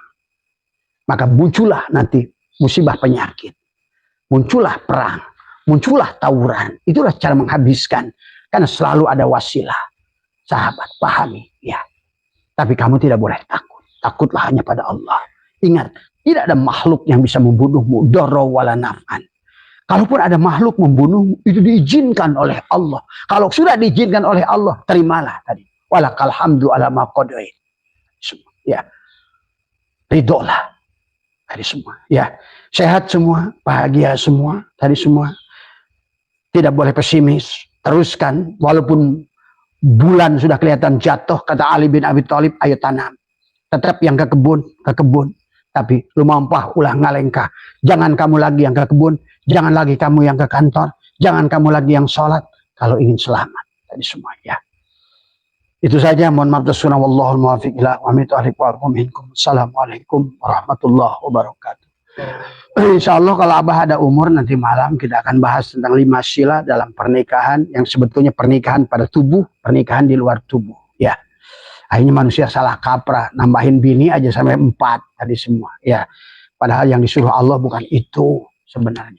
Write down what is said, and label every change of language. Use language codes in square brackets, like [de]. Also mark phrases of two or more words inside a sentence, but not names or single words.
[id] Maka muncullah nanti musibah penyakit. Muncullah perang. Muncullah tawuran. Itulah cara menghabiskan. Karena selalu ada wasilah. Sahabat, pahami. Ya. Tapi kamu tidak boleh takut. Takutlah hanya pada Allah. Ingat, tidak ada makhluk yang bisa membunuhmu. [ar] ضرا ولا نفعا. [id] Kalaupun ada makhluk membunuhmu, itu diizinkan oleh Allah. Kalau sudah diizinkan oleh Allah, terimalah tadi. [ar] ولك الحمد على ما قضيت. [id] Ya. Ridholah. Tadi semua. Ya. Sehat semua. Bahagia semua. Tadi semua. Tidak boleh pesimis. Teruskan. Walaupun bulan sudah kelihatan jatuh. Kata Ali bin Abi Thalib. Ayo tanam. Tetap yang ke kebun. Ke kebun. Tapi [su] lumampah ulah ngalengkah. [id] Jangan kamu lagi yang ke kebun. Jangan lagi kamu yang ke kantor. Jangan kamu lagi yang sholat. Kalau ingin selamat. Tadi semua. Ya. Itu saja, mohon maaf tasuna [ar] والله الموفق إلى أقوم الطريق ومنكم. السلام عليكم ورحمة الله وبركاته. [id] Insyaallah kalau Abah ada umur nanti malam kita akan bahas tentang 5 sila dalam pernikahan yang sebetulnya pernikahan pada tubuh, pernikahan di luar tubuh. Ya. Akhirnya manusia salah kaprah, nambahin bini aja sampai 4 tadi semua. Ya. Padahal yang disuruh Allah bukan itu sebenarnya.